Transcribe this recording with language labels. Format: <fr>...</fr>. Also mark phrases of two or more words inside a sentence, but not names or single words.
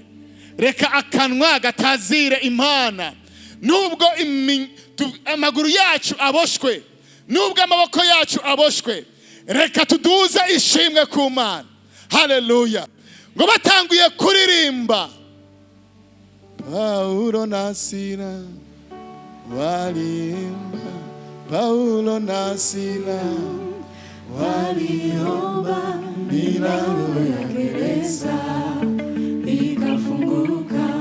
<rn>Reka akanwa gatazire Imana. Nubwo amaguru yacu aboshwe, nubwo amaboko yacu aboshwe, reka tuduze ishimwe ku Mana. Haleluya. Ngo batanguye kuririmba.</rn> <sw>Paulo na Sila walimba. Paulo na Sila waliomba, milango ya gereza ikafunguka.</sw>